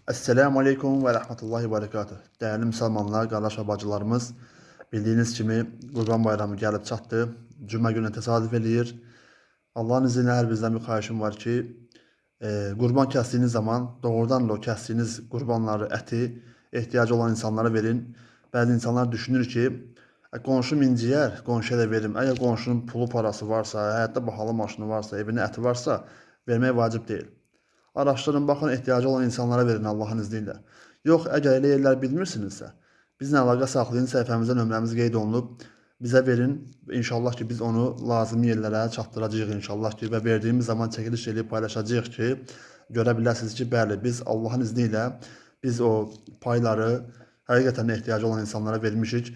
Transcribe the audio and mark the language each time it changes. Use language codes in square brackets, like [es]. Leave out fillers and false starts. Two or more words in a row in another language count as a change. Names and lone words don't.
[ar] السلام عليكم ورحمة الله وبركاته. [tr] Değerli Müslümanlar, kardeş ve bacılarımız, [az] bildiğiniz kimi Qurban Bayramı gəlib çatdı. Cümə günü təsadüf eləyir. [tr] Allah'ın izniyle [az] her bizden bir xahişim var ki, qurban kəsdiyiniz zaman doğrudan da o kəsdiyiniz qurbanları, əti ehtiyacı olan insanlara verin. Bəzi insanlar düşünür ki, qonşum inciyər, qonşuya da verim. Əgər qonşunun pulu parası varsa, həyatda bahalı maşını varsa, evində əti varsa, vermək vacib deyil. [tr] Araştırın, bakın, [az] ehtiyacı olan insanlara verin [tr] Allah'ın izniyle. Yok, eğer [az] elə yerlər bilmirsinizsə, bizlə əlaqə saxlayın, səhifəmizdə nömrəmiz qeyd olunub. Bizə verin. İnşallah ki, biz onu lazım yerlərə çatdıracağıq inşallah ki, və verdiyimiz zaman çəkiliş edib paylaşacağıq ki, görə biləsiniz ki, bəli, biz [tr] Allah'ın izniyle [az] biz o payları həqiqətən ehtiyacı olan insanlara vermişik.